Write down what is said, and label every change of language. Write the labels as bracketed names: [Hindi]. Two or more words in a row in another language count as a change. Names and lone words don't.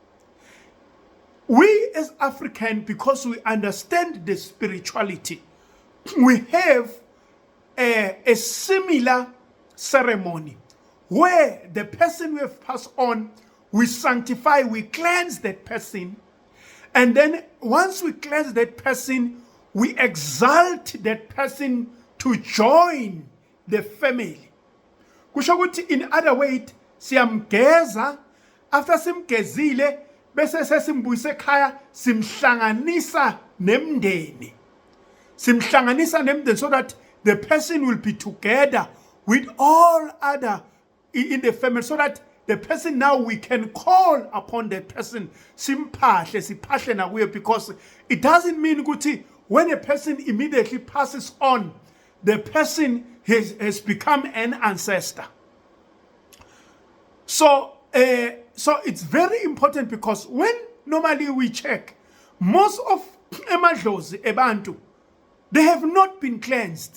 [English] We as African, because we understand the spirituality, we have a similar ceremony where the person who have passed on, we sanctify, we cleanse that person, and then once we cleanse that person, we exalt that person to join the family. [Swati] Kusho ukuthi [English] in other words, [Swati] siyamgeza, after simgezile bese sesimbuyise ekhaya, simhlanganisa nemndeni. Simhlanganisa nemndeni, [English] so that the person will be together with all other in the family, so that the person now we can call upon the person [Swati] sipahle na kuye, [English] because it doesn't mean ukuthi when a person immediately passes on, the person has become an ancestor. So it's very important, because when normally we check, most of [Swati] emadlozi ebantu, [English] they have not been cleansed.